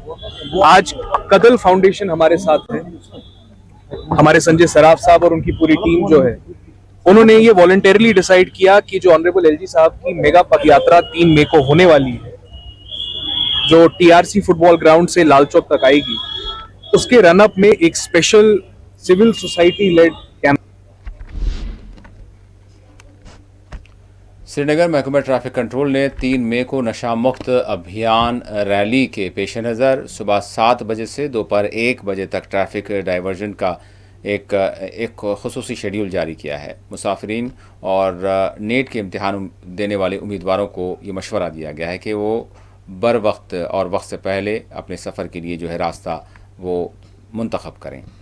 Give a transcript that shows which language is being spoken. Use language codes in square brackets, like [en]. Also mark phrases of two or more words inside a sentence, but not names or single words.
[ur] آج قدل فاؤنڈیشن ہمارے ساتھ ہے، ہمارے سنجے سراف صاحب اور ان کی پوری ٹیم جو ہے انہوں نے یہ [en] voluntarily decide [ur] کیا کہ جو [en] honourable LG [ur] صاحب کی میگا پد یاترا 3 مئی کو ہونے والی ہے جو ٹی آر سی فٹ بال گراؤنڈ سے لال چوک تک آئے گی، اس کے [en] run up [ur] میں ایک [en] special civil society led camp. [ur] سری نگر محکمہ ٹریفک کنٹرول نے 3 مئی کو نشہ مکت ابھیان ریلی کے پیش نظر صبح 7 بجے سے دوپہر 1 بجے تک [en] traffic diversion [ur] کا ایک خصوصی شیڈیول جاری کیا ہے۔ مسافرین اور نیٹ کے امتحان دینے والے امیدواروں کو یہ مشورہ دیا گیا ہے کہ وہ بر وقت اور وقت سے پہلے اپنے سفر کے لیے جو ہے راستہ وہ منتخب کریں۔